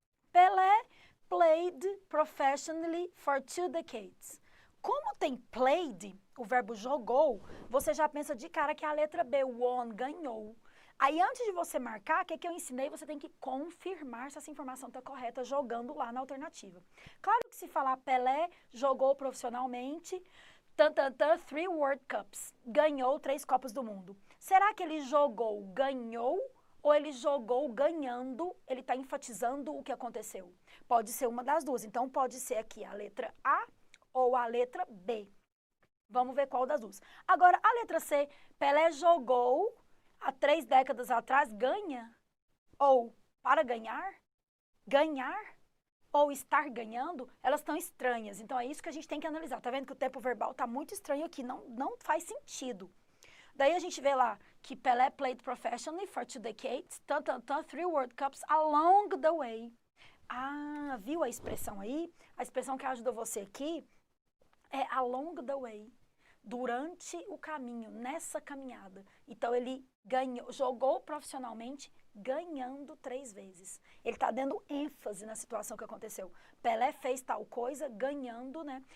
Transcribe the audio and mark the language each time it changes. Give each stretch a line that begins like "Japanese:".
English: Pelé played professionally for 2 decades.
Portuguese: Como tem played, o verbo jogou, você já pensa de cara que é a letra B, won, ganhou. Aí, antes de você marcar, o que eu ensinei, você tem que confirmar se essa informação está correta jogando lá na alternativa. Claro que se falar Pelé jogou profissionalmente, 3 World Cups, ganhou 3 Copas do Mundo. Será que ele jogou, ganhou, ou ele jogou ganhando, ele está enfatizando o que aconteceu? Pode ser uma das duas, então pode ser aqui a letra A ou a letra B. Vamos ver qual das duas. Agora, a letra C, Pelé jogou há 3 décadas atrás, ganha? Ou para ganhar? Ganhar? Ou estar ganhando? Elas estão estranhas. Então, é isso que a gente tem que analisar. Tá vendo que o tempo verbal está muito estranho aqui. Não faz sentido. Daí a gente vê lá que
English: Pelé played professionally for 2 decades, 3 World Cups along the way.
Portuguese: Ah, viu a expressão aí? A expressão que ajudou você aqui é
English: along the way.
Portuguese: Durante o caminho, nessa caminhada. Então, ele jogou profissionalmente, ganhando 3 vezes. Ele está dando ênfase na situação que aconteceu. Pelé fez tal coisa, ganhando, né?